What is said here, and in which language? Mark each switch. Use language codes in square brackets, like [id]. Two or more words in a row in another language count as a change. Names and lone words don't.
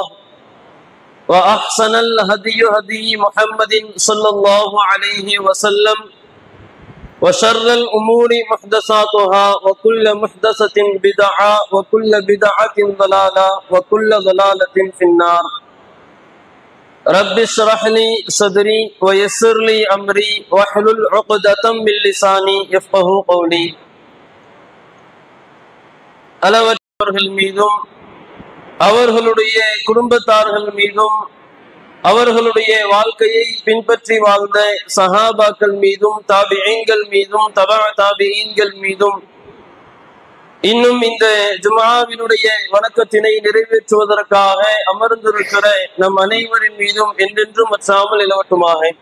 [ar] وأحسن الهدي هدي محمد صلى الله عليه وسلم وشر الأمور محدثاتها وكل محدثة بدعة وكل بدعة ضلالة وكل ضلالة في النار رب اشرح لي صدري ويسر لي أمري واحلل عقدة من لساني يفقهوا قولي [ta] அளவற்றவர்கள் மீதும் அவர்களுடைய குடும்பத்தார்கள் மீதும் அவர்களுடைய வாழ்க்கையை பின்பற்றி வாழ்ந்த சஹாபாக்கள் மீதும் தாபிஈன்கள் மீதும் தபா தாபிஈன்கள் மீதும் இன்னும் இந்த ஜும்ஆவினுடைய வணக்கத்தினை நிறைவேற்றுவதற்காக அமர்ந்திருக்கிற நம் அனைவரின் மீதும் என்றென்றும் மற்றாமல் நிலவட்டுமாக.